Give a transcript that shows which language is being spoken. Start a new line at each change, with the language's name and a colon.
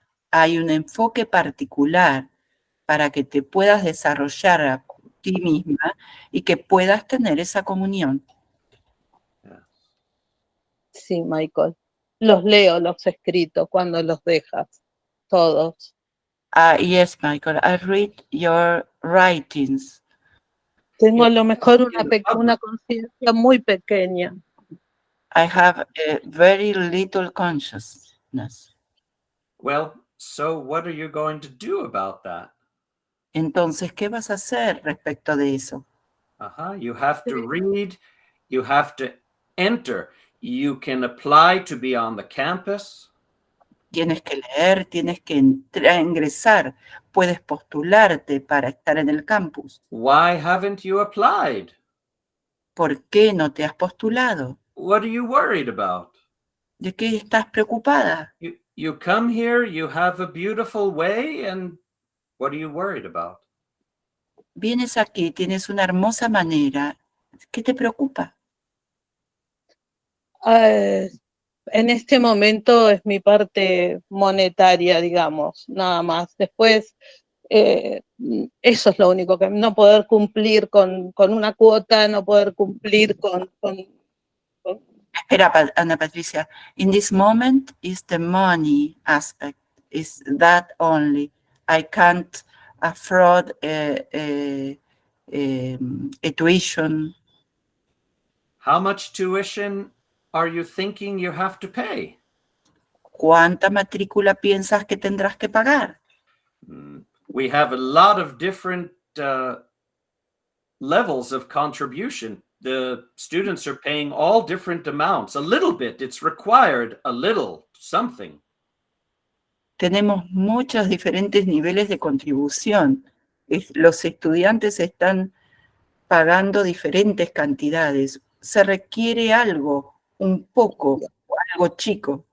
Spanish: Hay un enfoque particular para que te puedas desarrollar a ti misma y que puedas tener esa comunión.
English: Yes.
Spanish: Sí, Michael. Los leo, los escritos, cuando los dejas, todos.
English: Yes, Michael, I read your writings.
Spanish: Tengo a lo mejor
English: public.
Spanish: una conciencia muy pequeña.
English: I have a very little consciousness. Well, so what are you going to do about that?
Spanish: Entonces, ¿qué vas a hacer respecto de eso?
English: You have to read, you have to enter. You can apply to be on the campus.
Spanish: Tienes que leer, tienes que ingresar, puedes postularte para estar en el campus.
English: Why haven't you applied?
Spanish: ¿Por qué no te has postulado?
English: What are you worried about?
Spanish: ¿De qué estás preocupada?
English: You come here, you have a beautiful way, and what are you worried about?
Spanish: Vienes aquí, tienes una hermosa manera. ¿Qué te preocupa? En este momento es mi parte monetaria, digamos, nada más. Después, eso es lo único, que no poder cumplir con una cuota, no poder cumplir con Espera, Ana Patricia.
English: In this moment is the money aspect. Is that only? I can't afford a tuition. How much tuition are you thinking you have to pay?
Spanish: ¿Cuánta matrícula piensas que tendrás que pagar?
English: We have a lot of different levels of contribution. The students are paying all different amounts. A little bit, it's required, a little, something.
Spanish: Tenemos muchos diferentes niveles de contribución. Los estudiantes están pagando diferentes cantidades. Se requiere algo, un poco, algo chico.